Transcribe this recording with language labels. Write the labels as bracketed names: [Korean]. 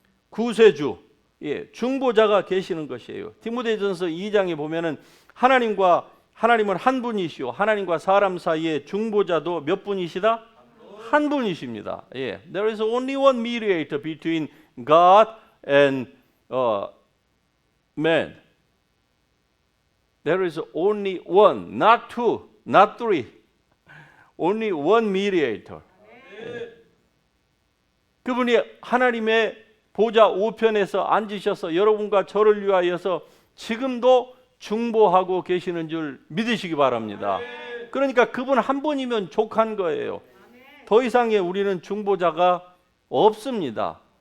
[Korean] 구세주, 중보자가 계시는 것이에요. 디모데전서 2장에 보면은 하나님은 한 분이시오. 하나님과 사람 사이에 중보자도 몇 분이시다? 한 분이십니다. [English] There is only one mediator between God and man. There is only one, not two, not three. Only one mediator. [Korean] 그분이 하나님의 보좌 우편에서 앉으셔서 여러분과 저를 위하여서 지금도 중보하고 계시는 줄 믿으시기 바랍니다. 그러니까 그분 한 분이면 족한 거예요. 더 이상의 우리는 중보자가 없습니다.